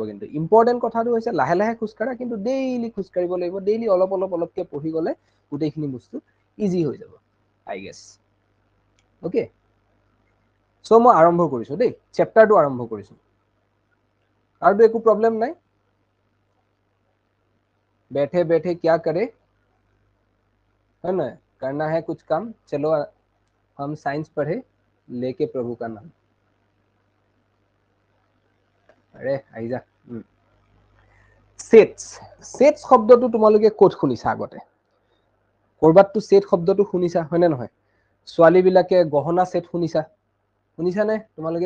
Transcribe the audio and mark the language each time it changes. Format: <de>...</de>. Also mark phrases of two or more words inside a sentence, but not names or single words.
<as>কিন্তু ইম্পৰ্টেণ্ট কথাটো হৈছে লাহে লাহে খোজকাঢ়া, কিন্তু ডেইলি খোজকাঢ়িব লাগিব। ডেইলি অলপ অলপ অলপকে পঢ়ি গ'লে গোটেইখিনি বস্তু ইজি হৈ যাব,</as> <en>I guess.</en> <as>ওকে, চ' মই আৰম্ভ কৰিছো দেই, চেপ্টাৰটো আৰম্ভ কৰিছো। আৰুতো একো প্ৰব্লেম নাই?</as> <hi>बैठे बैठे क्या करे, है ना, करना है कुछ काम, चलो हम साइंस पढ़े, लेके प्रभु का नाम।</hi> <as>আৰে আহি যা। সেটস শব্দটো তোমালোকে ক'ত শুনিছা আগতে? কৰবাততো সেট শব্দটো শুনিছা, হয়নে নহয়? ছোৱালী বিলাকে গহনা সেট শুনিছানে তোমালোকে?</as>